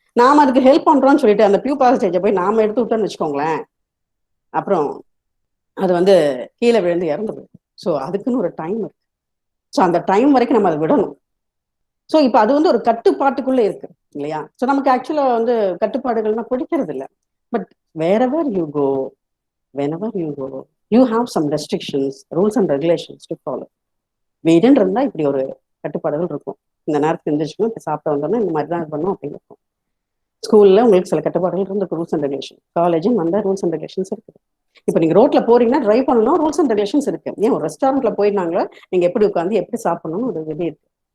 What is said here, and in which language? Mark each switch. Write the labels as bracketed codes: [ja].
[ta] நாம அதுக்கு ஹெல்ப் பண்றோம்னு சொல்லிட்டு அந்த பியூப்பா ஸ்டேஜை போய் நாம எடுத்து விட்டோம்னு வச்சுக்கோங்களேன், அப்புறம் அது வந்து கீழே விழுந்து இறந்து போயிடும். ஸோ அதுக்குன்னு ஒரு டைம் இருக்கு. ஸோ அந்த டைம் வரைக்கும் நம்ம அதை விடணும். ஸோ இப்போ அது வந்து ஒரு கட்டுப்பாட்டுக்குள்ளே இருக்கு இல்லையா? ஸோ நமக்கு ஆக்சுவலா வந்து கட்டுப்பாடுகள்னா பிடிக்கிறது இல்லை. [en] But wherever you go, whenever you go, you have some restrictions, rules and regulations to follow. [ta] வீடுன்னு இருந்தா இப்படி ஒரு கட்டுப்பாடுகள் இருக்கும். இந்த நேரத்துக்கு இருந்துச்சுன்னா இப்போ சாப்பிட வந்தோம்னா இந்த மாதிரி தான் பண்ணணும் அப்படின்னு இருக்கும். ஸ்கூல்ல உங்களுக்கு சில கட்டுப்பாடுகள் இருக்கு, ரூல்ஸ் அண்ட் ரெகுலேஷன். காலேஜும் வந்தா ரூல்ஸ் அண்ட் ரெகுலேஷன்ஸ் இருக்குது. இப்போ நீங்க ரோட்ல போறீங்கன்னா டிரைவ் பண்ணணும், ரூல்ஸ் அண்ட் ரெகுலேஷன்ஸ் இருக்கு. ஏன் ஒரு ரெஸ்டாரண்ட்ல போயிருந்தாங்களா நீங்க எப்படி உட்காந்து எப்படி சாப்பிடணும்னு ஒரு விதி இருக்கு.